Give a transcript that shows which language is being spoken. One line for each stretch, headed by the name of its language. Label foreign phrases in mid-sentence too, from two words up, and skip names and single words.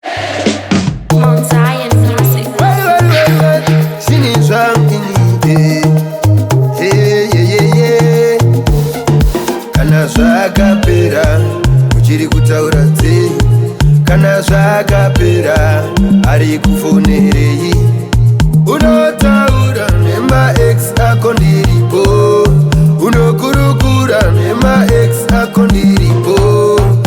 English: Mount Zion Music. Wait, wait, wait, wait.
Shona: Chini zvangu nje.
English: Hey, yeah, yeah, yeah.
Shona: Kana zvakapera, uchiri kutaura dzei? Kana zvakapera, ari kufonerei? Unotaura nema ex ako ndiripo. Unokurukura nema ex ako ndiripo.